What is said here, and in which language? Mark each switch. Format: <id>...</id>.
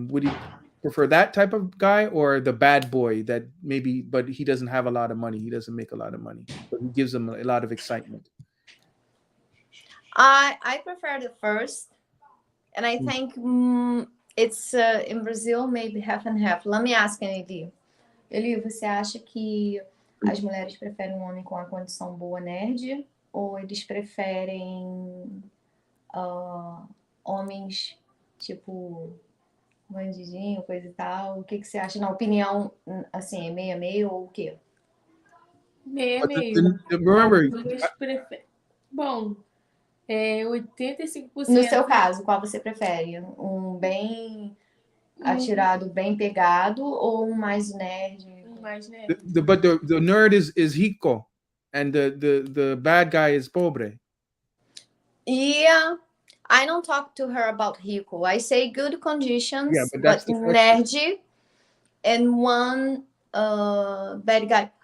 <en>Would you prefer that type of guy or the bad boy that maybe, but he doesn't have a lot of money? He doesn't make a lot of money, but he gives them a lot of excitement. I prefer the first, and I think it's in Brazil maybe half and half. Let me ask Eli.</en> <pt>Eli, você acha que as mulheres preferem um homem com a condição boa nerd ou eles preferem homens tipo bandidinho, coisa e tal? O que você acha? Na opinião, assim, é meio a meio ou o quê? Meio a meio.</pt> <en>Remember,</en> <pt>bom, 85%. No seu caso, qual você prefere? Um bem atirado, bem pegado ou um mais nerd? Mais nerd.</pt> <en>But the nerd is rico and the bad guy is pobre. Yeah. I don't talk to her about rico. I say good conditions, yeah, but nerd and one bad guy.</en>